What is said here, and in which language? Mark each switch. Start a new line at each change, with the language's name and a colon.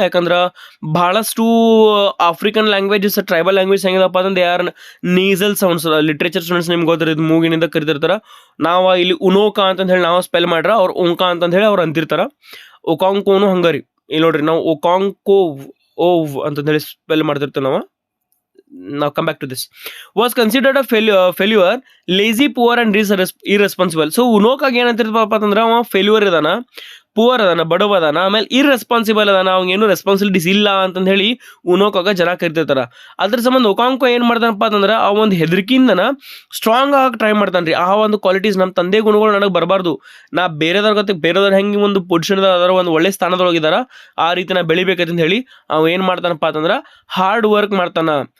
Kannada: ಯಾಕಂದ್ರೆ ಬಹಳಷ್ಟು African languages, tribal language ಹೆಂಗಿದಪ್ಪ ಅಂತಂದ್ರೆ ಯಾರು ನೀಸಲ್ ಸೌಂಡ್ಸ್, ಲಿಟ್ರೇಚರ್ ಸ್ಟೂಡೆಂಟ್ಸ್ ನಿಮ್ಗೆ ಗೊತ್ತಿರೋದು ಮೂಗಿನಿಂದ ಕರಿತಿರ್ತಾರ. ನಾವು ಇಲ್ಲಿ ಉನೋಕಾ ಅಂತ ಹೇಳಿ ನಾವು ಸ್ಪೆಲ್ ಮಾಡ್ರ, ಅವ್ರು ಓಂಕಾ ಅಂತ ಹೇಳಿ ಅವ್ರು ಅಂತಿರ್ತಾರ. ಒಕಾಂಕೋನು ಹಂಗಾರಿ, ಇಲ್ಲಿ ನೋಡ್ರಿ ನಾವು ಒಕಾಂಕೋ ಓವ್ ಅಂತ ಹೇಳಿ ಸ್ಪೆಲ್ ಮಾಡ್ತಿರ್ತೇವೆ ನಾವು.
English: Now come back to this. Was considered a failure, lazy, poor and irresponsible.
Kannada: So ಉನೋಕಾಗ ಏನಂತಿರ್ತಾರಪ್ಪ ಅಂತಂದ್ರೆ ಅವ ಫೇಲ್ಯೂರ್ ಇದಾನ, ಪೂವರ್ ಅದಾನ, ಬಡವ ಅದಾನ, ಆಮೇಲೆ ಇರ್ರೆಸ್ಪಾನ್ಸಿಬಲ್ ಅದಾನ, ಅವಂಗೇನು ರೆಸ್ಪಾನ್ಸಿಬಿಲಿಟೀಸ್ ಇಲ್ಲ ಅಂತ ಹೇಳಿ ಉನೋಕಾಗ ಜನ ಕರಿತಿರ್ತಾರ. ಅದ್ರ ಸಂಬಂಧ ಒಕಾಂಕೋ ಏನ್ ಮಾಡ್ತಾನಪ್ಪ ಅಂತಂದ್ರೆ ಆ ಒಂದು ಹೆದರಿಕೆಯಿಂದನ ಸ್ಟ್ರಾಂಗ್ ಆಗಿ ಟ್ರೈ ಮಾಡ್ತಾನ್ರಿ. ಆ ಒಂದು ಕ್ವಾಲಿಟೀಸ್ ನಮ್ಮ ತಂದೆ ಗುಣಗಳು ನನಗೆ ಬರಬಾರ್ದು, ನಾ ಬೇರೆದವ್ರ ಹೆಂಗೆ ಒಂದು ಪೊಸಿಷನ್ ಅದರ ಒಂದು ಒಳ್ಳೆ ಸ್ಥಾನದೊಳಗಿದಾರ ಆ ರೀತಿ ನಾ ಬೆಳಿಬೇಕಂತ ಹೇಳಿ ಅವ ಏನ್ ಮಾಡ್ತಾನಪ್ಪ ಅಂತಂದ್ರೆ ಹಾರ್ಡ್ ವರ್ಕ್ ಮಾಡ್ತಾನ.